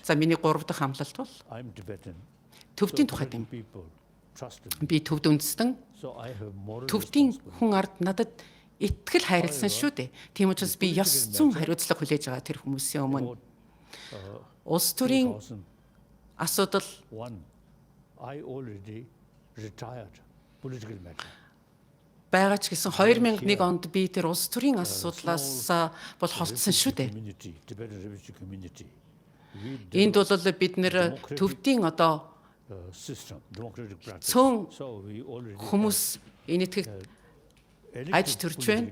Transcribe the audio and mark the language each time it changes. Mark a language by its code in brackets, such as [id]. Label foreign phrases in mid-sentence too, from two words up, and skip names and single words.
[mn] За миний 3 дахь амлалт бол төвдийн тухайд юм. Би төвд үндэстэн төвдийн хүн ард надад итгэл хайрлсан шүү дээ. Тийм учраас би ёс зүйн хариуцлага хүлээж байгаа тэр хүмүүсийн өмнө. Улс төрийн асуудал [en] I already retired political matter. [mn] байгаа ч гэсэн 2001 онд би тэр улс төрийн асуудлаас бол холдсон шүү дээ. Энд бол бид нэр төвдийн одоо цөөн хүмүүс энэ итгэх аж төрж байна.